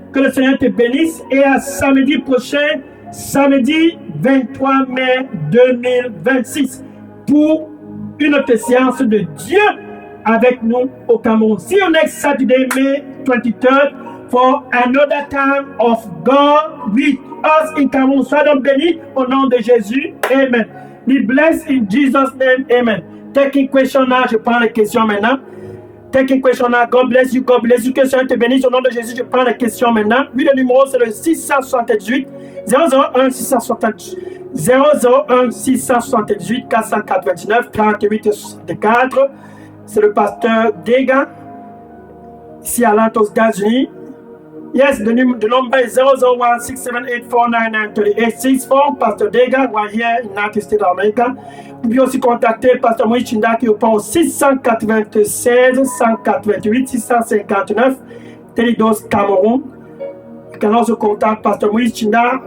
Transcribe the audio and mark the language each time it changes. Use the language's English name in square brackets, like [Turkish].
[French] Que le Seigneur te bénisse et à samedi prochain, samedi 23 mai 2026, pour une autre séance de Dieu avec nous au Cameroun. [English] See you next Saturday, May 23rd, for another time of God with us in Cameroun. [French] Sois donc béni au nom de Jésus. Amen. [English] Be blessed in Jesus' name. Amen. Taking question now. [French] Je prends les questions maintenant. [English] Taking question now. God bless you. God bless you. [French] Que le Seigneur te bénisse au nom de Jésus. Je prends les questions maintenant. Oui, le numéro c'est le 678 001 678 001 678 499 38 64. C'est le pasteur Dega, ici à Atlanta, aux États-Unis. [English] Yes, the number is 001 678 499 3864. [French] Pasteur Dega, [English] right here in United States of America. [French] Vous pouvez aussi contacter Pasteur Moïse Chinda qui répond au 696 188 659 Delidos Cameroun. [English] You can also contact Pastor Moïse Chinda.